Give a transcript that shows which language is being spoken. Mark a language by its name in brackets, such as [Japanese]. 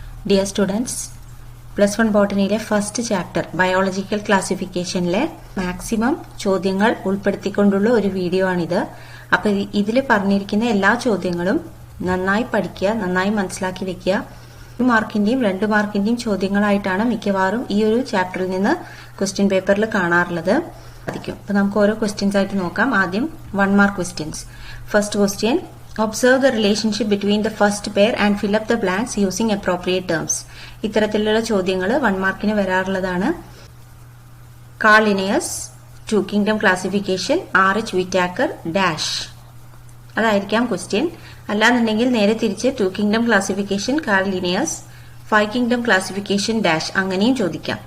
[English] Dear students, [Malayalam] +1 ബോട്ടണിയിലെ first chapter biological ക്ലാസിഫിക്കേഷനിലെ maximum ചോദ്യങ്ങൾ ഉൾപ്പെടുത്തിക്കൊണ്ടുള്ള ഒരു video ആണിത്. അപ്പോൾ ഇതിൽ പറഞ്ഞിരിക്കുന്ന എല്ലാ ചോദ്യങ്ങളും നന്നായി പഠിക്കുക, നന്നായി മനസ്സിലാക്കി വെക്കുക. 1 മാർക്കിന്റെയും 2 മാർക്കിന്റെയും ചോദ്യങ്ങളായിട്ടാണ് മിക്കവാറും ഈ ഒരു ചാപ്റ്ററിൽ നിന്ന് ക്വസ്റ്റ്യൻ പേപ്പറിൽ കാണാറുള്ളത്. അപ്പോൾ നമുക്ക് ഓരോ ക്വസ്റ്റ്യൻസ് ആയിട്ട് നോക്കാം. ആദ്യം 1 mark questions. [English] First question, observe the relationship between the first pair and fill up the blanks using appropriate terms. [Malayalam] ഇത്തരത്തിലുള്ള ചോദ്യങ്ങൾ 1 മാർക്കിന് വരാറുള്ളതാണ്. Carl Linnaeus, 2 kingdom classification, RH Whittaker dash, അതായിരിക്കാം ക്വസ്റ്റ്യൻ. അല്ലാന്നുണ്ടെങ്കിൽ നേരെ തിരിച്ച് 2 kingdom classification, Carl Linnaeus, 5 kingdom classification dash അങ്ങനെയും ചോദിക്കാം.